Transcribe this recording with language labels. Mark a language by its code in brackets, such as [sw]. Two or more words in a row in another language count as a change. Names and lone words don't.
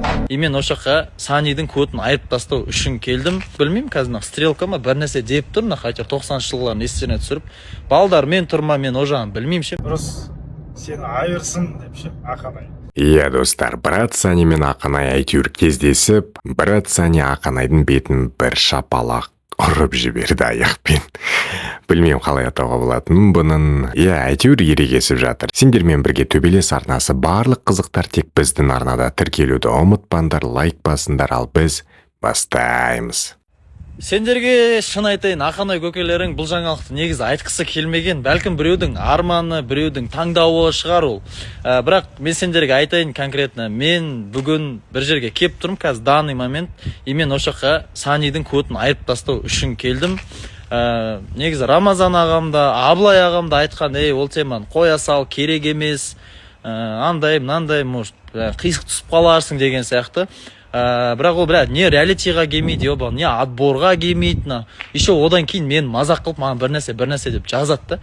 [ky] и мен ошо жака Санидин кодун айырып тастоо үчүн келдим. Билмейм, казір стрелка ма бир нерсе деп тур, хотя 90 жылдардын эсине түшүрүп. Балдар мен турма, мен ожан билмейм ше. [kk] Дұрыс, сені айырсын деп ше, Ақанай. Иә достар, брат Сани мен Ақанай әйтеуір кездесіп, брат Сани Ақанайдың бетін бір шапалақ ұрып жіберді аяқпен. Білмеймін қалай атауға болатынын бұның. Иә, әйтеуір ерегесіп жатыр. Сендермен бірге төбелес арнасы, барлық қызықтар тек біздің арнада. Тіркелуді ұмытпаңдар, лайк басыңдар, ал біз бастаймыз. Сендерге шын айтайын, Ақанай көкелерің бұл жаңалықты негізі айтқысы келмеген. Бәлкім біреудің арманы, біреудің таңдауы шығар ол. Бірақ мен сендерге айтайын конкретно, мен бүгін бір жерге кеп тұрмын, қазір [ru] данный момент, [ky] и мен ошо жака Санидин кодун айырып тастоо үчүн келдим. [kk] Негізі Рамазан ағамда, Аблай ағамда айтқан, ол теманы қоя сал, керек емес, андай, мынандай, может, қисық түсіп қаларсың деген сияқты. Бірақ ол не реалитиға келмейді, не отборға келмейді. Еще одан кейін мен мазақ қылып, маған бір нәрсе деп жазады да.